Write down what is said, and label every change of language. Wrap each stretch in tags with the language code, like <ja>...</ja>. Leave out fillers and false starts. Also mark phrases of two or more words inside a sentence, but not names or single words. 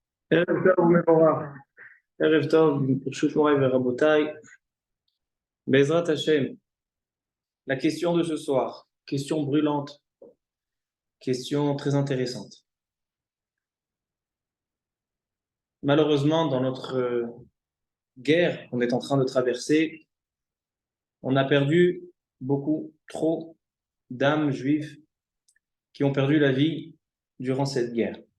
<he>ערב טוב ומבורך. ערב טוב, ברשות מוריי ורבותיי. בעזרת השם,</he> <fr>la question de ce soir, question brûlante, question très intéressante. Malheureusement, dans notre guerre qu'on est en train de traverser, on a perdu beaucoup, trop d'âmes juives qui ont perdu la vie durant cette guerre.</fr>